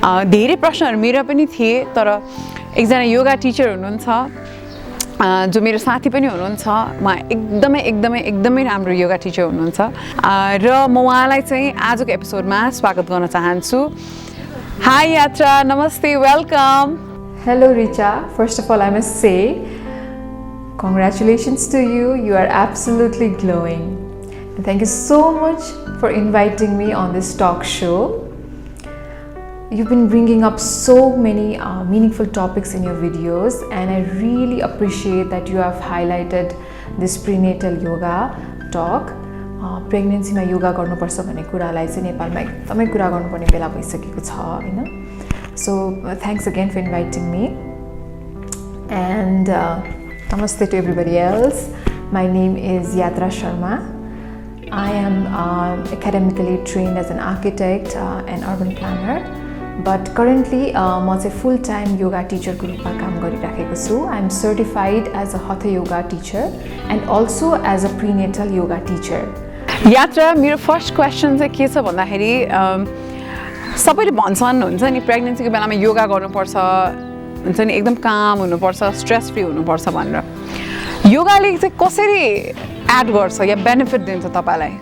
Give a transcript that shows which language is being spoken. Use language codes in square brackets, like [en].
[ne] धेरै प्रश्नहरू मेरो पनि थिए, तर एकजना योगा टिचर हुनुहुन्छ जो मेरो साथी पनि हुनुहुन्छ, उहाँ एकदमै राम्रो योगा टिचर हुनुहुन्छ र म उहाँलाई चाहिँ आजको एपिसोडमा स्वागत गर्न चाहन्छु. [en] Hi Yatra, namaste, welcome. Hello Richa, first of all I must say congratulations to you, you are absolutely glowing. And thank you so much for inviting me on this talk show. You've been bringing up so many meaningful topics in your videos, and I really appreciate that you have highlighted this prenatal yoga talk. [ne] प्रेग्नेन्सीमा yoga गर्नुपर्छ भन्ने कुरालाई चाहिँ नेपालमा एकदमै कुरा गर्नुपर्ने बेला भइसकेको छ हैन. [en] So thanks again for inviting me and namaste to everybody else. My name is Yatra Sharma. I am academically trained as an architect and urban planner, but currently [ne] म चाहिँ [en] full time yoga teacher [ne] को रूपमा काम गरिराखेको छु. [en] I am certified as a hatha yoga teacher and also as a prenatal yoga teacher. [ne] यात्रा, मेरो first question चाहिँ के छ भन्दाखेरि सबैले भन्छन् हुन्छ नि प्रेग्नेन्सीको बेलामा योगा गर्नुपर्छ, हुन्छ नि एकदम काम हुनुपर्छ, स्ट्रेस फ्री हुनुपर्छ भनेर. योगाले चाहिँ कसरी एड गर्छ या बेनिफिट दिन्छ तपाईलाई?